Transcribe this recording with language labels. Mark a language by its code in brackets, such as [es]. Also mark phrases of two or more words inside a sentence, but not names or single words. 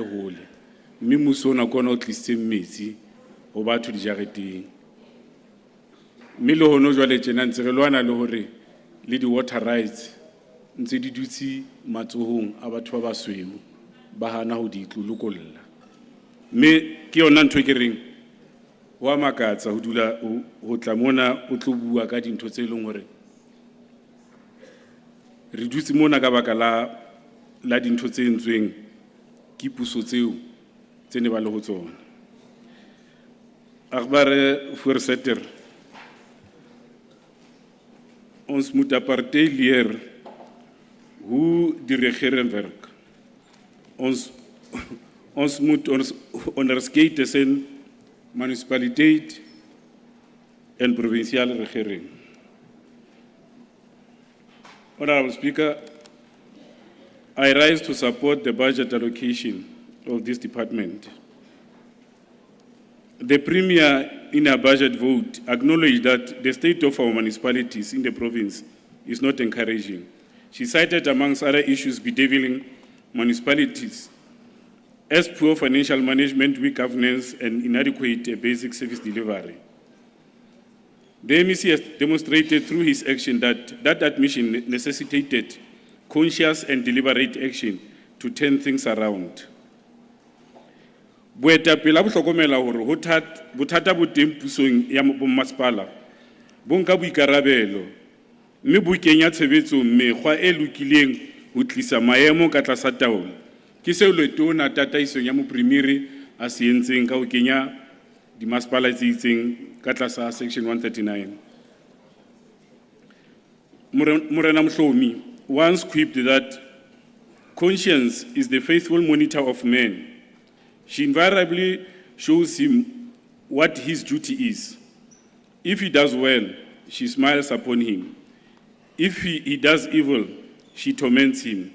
[st] hole mme mmuso ona kona o tlisitseng metsi ho batho dijareteng mme le hono jwale tjena ntse re lwana le hore le di- [en] water rights [st] ntse di dutse matsohong a batho ba basweu ba hana ho di tlolokolla mme ke yona ntho ke reng wa makatsa ho dula ho tla mona o tlo bua ka dintho tse leng hore re dutse mona ka baka la dintho tse entsweng ke puso tseo tse ne ba le ho tsona [af] agbare voorsitter ons moet apartheid leer hoe die regering werk. Ons moet onderskei tussen municipaliteit en provinciale regering. [en] Honorable Speaker, I rise to support the budget allocation of this department. The Premier, in her budget vote, acknowledged that the state of our municipalities in the province is not encouraging. She cited, amongst other issues, bedeviling municipalities as poor financial management, weak governance, and inadequate basic service delivery. The MEC has demonstrated through his action that admission necessitated conscious and deliberate action to turn things around. [st] Boetapele bo hlokomela hore bothata bo teng pusong ya bommasepala bo nka boikarabelo mme bo kenya tshebetsong mekgwa e lokileng ho tlisa maemo ka tlasa taolo ke seo letona tataisong ya mopremiri a se entseng ka ho kenya dimasepala tse itseng ka tlasa section 139. [en] Morena Mhlomi once quipped that conscience is the faithful monitor of men. She invariably shows him what his duty is. If he does well, she smiles upon him. If he does evil, she torments him.